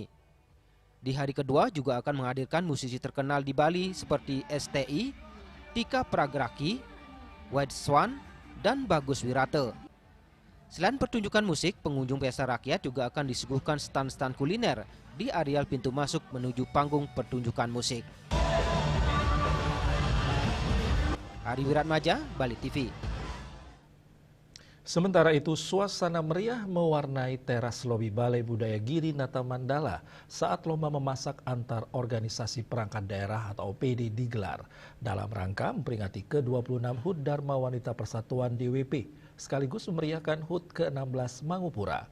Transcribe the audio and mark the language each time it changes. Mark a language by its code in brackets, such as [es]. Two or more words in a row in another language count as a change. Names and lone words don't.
[id] Di hari kedua juga akan menghadirkan musisi terkenal di Bali seperti STI, Tika Pragraki, White Swan, dan Bagus Wirate. Selain pertunjukan musik, pengunjung Pesta Rakyat juga akan disuguhkan stand-stand kuliner di areal pintu masuk menuju panggung pertunjukan musik. Ari Wiratmaja, Bali TV. Sementara itu, suasana meriah mewarnai teras lobi Balai Budaya Giri Nata Mandala saat lomba memasak antar organisasi perangkat daerah atau OPD digelar dalam rangka memperingati ke-26 HUT Dharma Wanita Persatuan DWP sekaligus memeriahkan HUT ke-16 Mangupura.